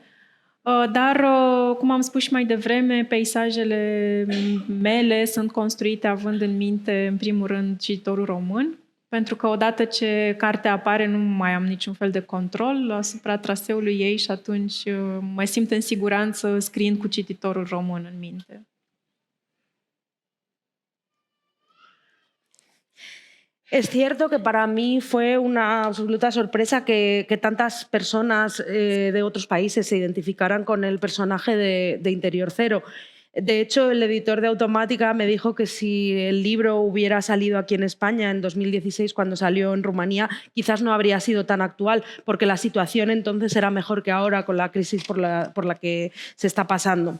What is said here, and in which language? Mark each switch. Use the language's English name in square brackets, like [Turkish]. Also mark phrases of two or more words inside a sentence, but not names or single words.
[Romanian] Dar, cum am spus și mai devreme, peisajele mele sunt construite având în minte, în primul rând, cititorul român, Pentru că odată ce cartea apare, nu mai am niciun fel de control asupra traseului ei și atunci mă simt în siguranță scriind cu cititorul român în minte. [Spanish] Es cierto que para mí fue una absoluta sorpresa que tantas personas de otros países se identificaran con el personaje de Interior Cero. De hecho, el editor de Automática me dijo que si el libro hubiera salido aquí en España en 2016, cuando salió en Rumanía, quizás no habría sido tan actual, porque la situación entonces era mejor que ahora con la crisis por la que se está pasando.